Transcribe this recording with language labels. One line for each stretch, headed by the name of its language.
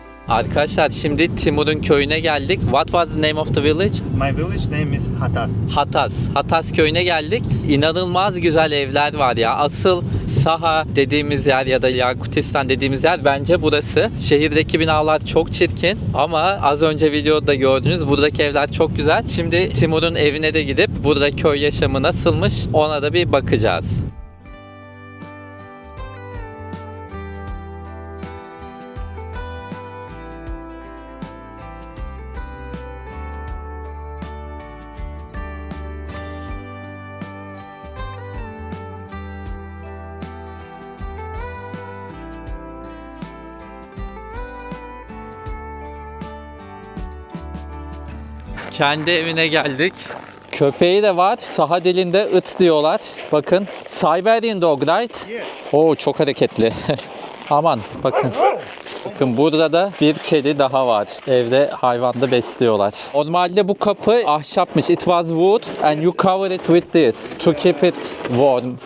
Turkish: Arkadaşlar şimdi Timur'un köyüne geldik.
English: What was the name of the village? My village name is Hatas.
Turkish: Hatas. Hatas köyüne geldik. İnanılmaz güzel evler var ya. Asıl Saha dediğimiz yer ya da Yakutistan dediğimiz yer bence burası. Şehirdeki binalar çok çirkin ama az önce videoda gördünüz buradaki evler çok güzel. Şimdi Timur'un evine de gidip burada köy yaşamı nasılmış ona da bir bakacağız. Kendi evine geldik. Köpeği de var. Saha dilinde ıt diyorlar. Bakın.
English: Siberian dog, right?
Turkish: Oo çok hareketli. Aman bakın. Bakın burada da bir kedi daha var. Evde hayvanda besliyorlar. Normalde bu kapı ahşapmış.
English: It was wood and you cover it with this to keep it warm.